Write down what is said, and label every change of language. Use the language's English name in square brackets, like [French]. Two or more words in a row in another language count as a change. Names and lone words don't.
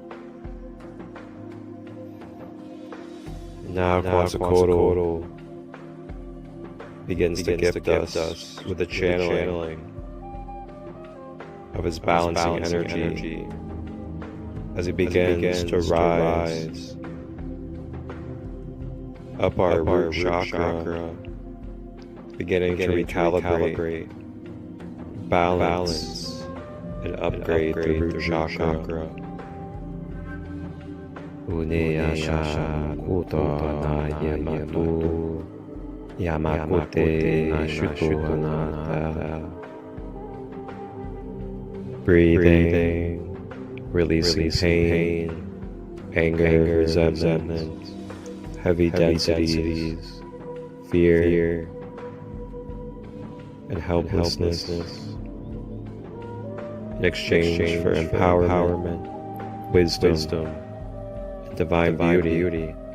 [English] Now Quansicodal begins to gift us with the channeling of his balancing energy as he begins to rise up our root chakra, beginning to recalibrate, balance, and upgrade the root chakra. Uneyasha kuto na yematu Yamakote na shuto anata. Breathing, releasing pain, anger, resentment, heavy densities, fear, and helplessness, in exchange for empowerment, wisdom, and divine beauty.